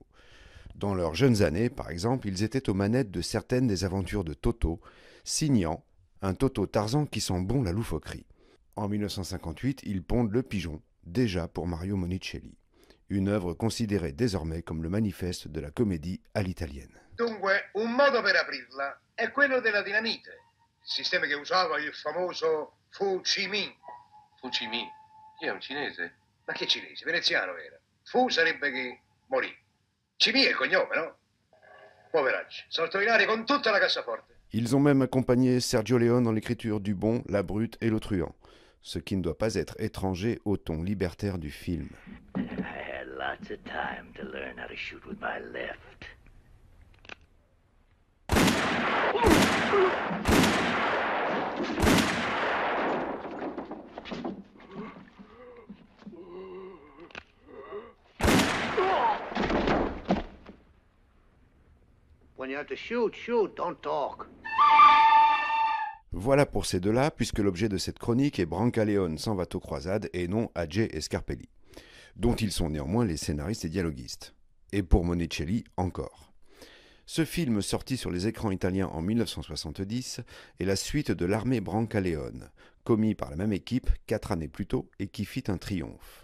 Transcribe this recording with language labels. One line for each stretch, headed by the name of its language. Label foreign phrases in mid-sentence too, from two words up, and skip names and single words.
French: Dans leurs jeunes années, par exemple, ils étaient aux manettes de certaines des aventures de Toto, signant un Toto Tarzan qui sent bon la loufoquerie. En 1958, ils pondent Le Pigeon, déjà pour Mario Monicelli. Une œuvre considérée désormais comme le manifeste de la comédie à l'italienne.
Italian: Dunque, un modo per aprirla è quello della dinamite. Il sistema che usava il famoso Fu Chi Minh. Fu Chi Minh? Chi è un cinese? Ma che cinese? Veneziano era. Fu sarebbe che morì. Chi Minh è il cognome, no? Poveracci. Sorto in aria con tutta la cassaforte.
French: Ils ont même accompagné Sergio Leone dans l'écriture du Bon, la Brute et le Truand, ce qui ne doit pas être étranger au ton libertaire du film.
English: I had lots of time to learn how to shoot with my left. When you have to shoot, shoot, don't talk.
French: Voilà pour ces deux-là, puisque l'objet de cette chronique est Brancaleone s'en va aux croisades et non Adje et Scarpelli, dont ils sont néanmoins les scénaristes et dialoguistes. Et pour Monicelli encore. Ce film, sorti sur les écrans italiens en 1970, est la suite de l'Armée Brancaleone, commis par la même équipe 4 années plus tôt et qui fit un triomphe.